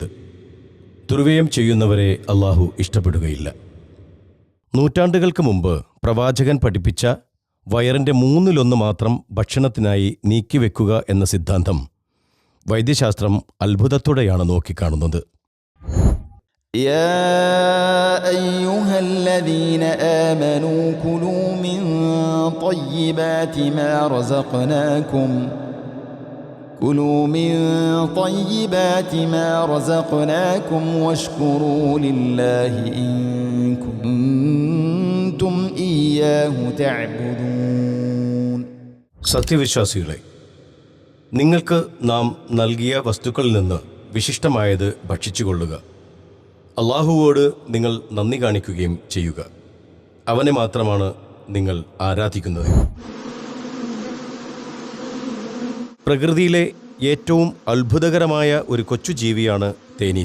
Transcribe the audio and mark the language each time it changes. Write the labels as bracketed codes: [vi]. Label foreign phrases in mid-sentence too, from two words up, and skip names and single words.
[ml] ദുർവ്യയം ചെയ്യുന്നവരെ അള്ളാഹു ഇഷ്ടപ്പെടുകയില്ല. നൂറ്റാണ്ടുകൾക്ക് മുമ്പ് പ്രവാചകൻ പഠിപ്പിച്ച വയറിൻ്റെ 1/3 മാത്രം ഭക്ഷണത്തിനായി നീക്കിവെക്കുക എന്ന സിദ്ധാന്തം വൈദ്യശാസ്ത്രം അത്ഭുതത്തോടെയാണ് നോക്കിക്കാണുന്നത്. [ar] يا أيها الذين آمنوا كلوا من طيبات ما رزقناكم واشكروا لله إن كنتم إياه تعبدون. [ml] സത്യവിശ്വാസികളെ, നിങ്ങൾക്ക് നാം നൽകിയ വസ്തുക്കളിൽ നിന്ന് വിശിഷ്ടമായത് ഭക്ഷിച്ചുകൊള്ളുക. അള്ളാഹുവോട് നിങ്ങൾ നന്ദി കാണിക്കുകയും ചെയ്യുക. അവനെ മാത്രമാണ് നിങ്ങൾ ആരാധിക്കുന്നത്. പ്രകൃതിയിലെ ഏറ്റവും അത്ഭുതകരമായ ഒരു കൊച്ചു ജീവിയാണ് തേനീച്ച.